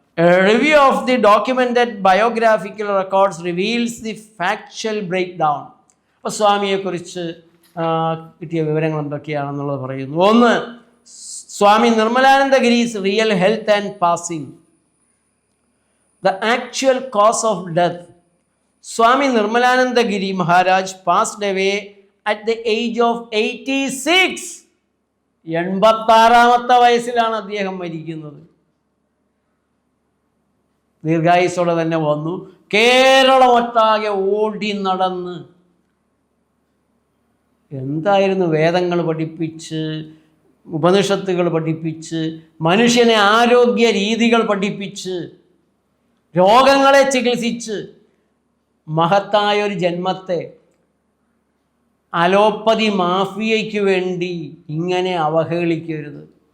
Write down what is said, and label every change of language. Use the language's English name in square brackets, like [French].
[English] A review of the documented biographical records reveals the factual breakdown. [Malayalam] അപ്പോൾ സ്വാമിയെക്കുറിച്ച് കിട്ടിയ വിവരങ്ങൾ എന്തൊക്കെയാണെന്നുള്ളത് പറയുന്നു. ഒന്ന്, [English] Swami Nirmalanandagiri's real health and passing. The actual cause of death. Swami Nirmalanandagiri Maharaj passed away at the age of 86. [Malayalam] 86-ാമത്തെ വയസ്സിലാണ് അദ്ദേഹം മരിക്കുന്നത്. ദീർഘായുസ്സോടെ തന്നെ വന്നു. കേരളമൊട്ടാകെ ഓടി നടന്ന് എന്തായിരുന്നു വേദങ്ങൾ പഠിപ്പിച്ച്, ഉപനിഷത്തുകൾ പഠിപ്പിച്ച്, മനുഷ്യനെ ആരോഗ്യ രീതികൾ പഠിപ്പിച്ച്, രോഗങ്ങളെ ചികിത്സിച്ച് മഹത്തായൊരു ജന്മത്തെ അലോപ്പതി മാഫിയയ്ക്ക് വേണ്ടി ഇങ്ങനെ അവഹേളിക്കരുത്.